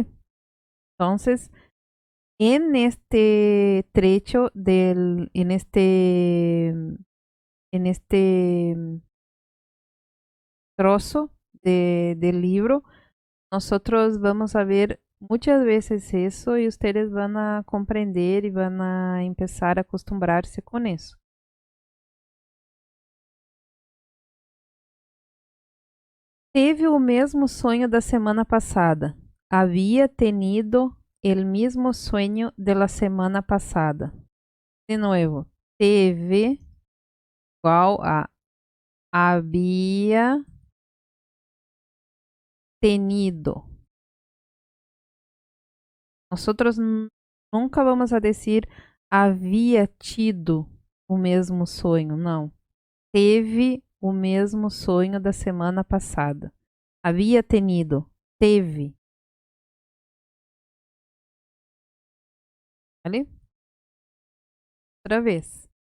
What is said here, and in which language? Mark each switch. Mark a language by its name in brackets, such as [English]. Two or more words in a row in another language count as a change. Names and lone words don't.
[Portuguese] Então, [Spanish] en este trecho en este trozo del libro, nosotros vamos a ver muchas veces eso y ustedes van a comprender y van a empezar a acostumbrarse con eso. [Portuguese] Teve o mesmo sonho da semana passada. [Spanish] Havia tenido el mismo sueño de la semana pasada. [Portuguese] De novo, teve igual a [Spanish] había tenido. Nosotros nunca vamos a decir [Portuguese] havia tido o mesmo sonho, não. Teve o mesmo sonho da semana passada. [Spanish] Havia tenido, teve. Vale? [Portuguese] Outra vez.